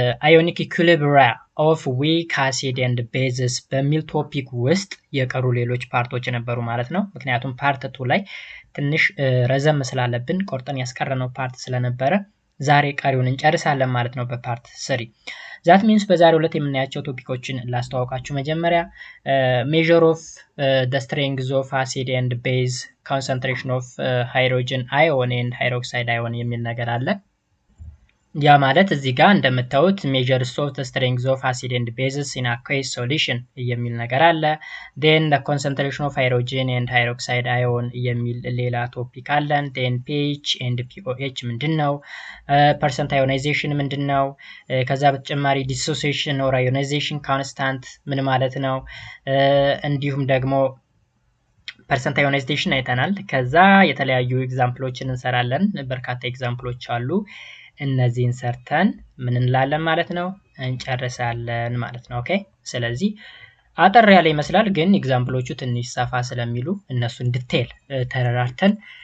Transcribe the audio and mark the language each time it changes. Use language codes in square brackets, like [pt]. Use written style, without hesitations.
[en] አዮኒክ ኢኩሊብሪያ ኦፍ ዊክ አሲድ ኤንድ ቤዝስ [am] በሚል ቶፒክ ውስጥ የቀሩ ሌሎች ፓርቶች ነበሩ ማለት ነው። ምክንያቱም ፓርት 2 ላይ ትንሽ ረዘም ስላለብን ቆርጠን ያስቀረነው ፓርት ስለነበረ ዛሬ ቀሪውን እንጨርሳለን ማለት ነው በፓርት 3 [en] that means [am] በዛሬው ዕለት የምናያቸው ቶፒኮችን ላስተዋውቃችሁ። መጀመሪያ [en] measure of the strength of acid and base concentration of hydrogen ion and hydroxide ion [am] የሚል ነገር አለ። ያ ማለት እዚህ ጋር እንደምታዩት [en] measures of the strength of acid and bases in aqueous solution [am] የሚል ነገር አለ። [en] then the concentration of hydrogen and hydroxide ion [am] የሚል ሌላ ቶፒክ አለን። [en] then pH and pOH [am] ምንድነው? [en] percent ionization [am] ምንድነው? ከዛ በተጨማሪ [en] dissociation or ionization constant [am] ምን ማለት ነው? እንዲሁም ደግሞ percent ionization አይተናል። ከዛ የተለያዩ ኤግዛምፕሎችን እንሰራለን። በርካታ ኤግዛምፕሎች አሉ። እነዚህን ሰርተን ምን እንላለን ማለት ነው እንጨርሳለን ማለት ነው። ኦኬ ስለዚህ አጠር ያለ ይመስላል ግን ኤግዛምፕሎቹ ትንሽ ሰፋ ስለሚሉ እነሱን ዲቴል ተረራርተን